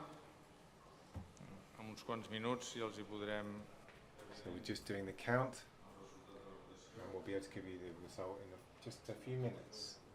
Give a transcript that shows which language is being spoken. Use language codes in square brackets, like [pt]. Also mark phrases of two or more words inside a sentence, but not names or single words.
[ca] En uns quants minuts ja els hi podrem... [en] So we're just doing the count, and we'll be able to give you the result in just a few minutes.